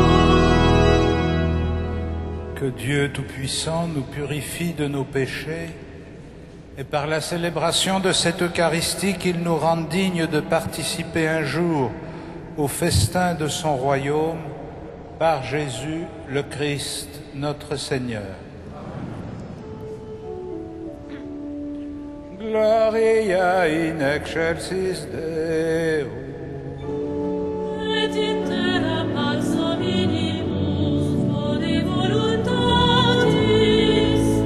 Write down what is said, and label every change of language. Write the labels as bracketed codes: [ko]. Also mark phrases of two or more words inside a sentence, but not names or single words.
[fr] Que Dieu Tout-Puissant nous purifie de nos péchés Et par la célébration de cette Eucharistie, qu'il nous rende dignes de participer un jour au festin de son royaume, par Jésus le Christ, notre Seigneur. [la] Gloria in excelsis Deo. Et in terra pacem minimus, bone voluntatis.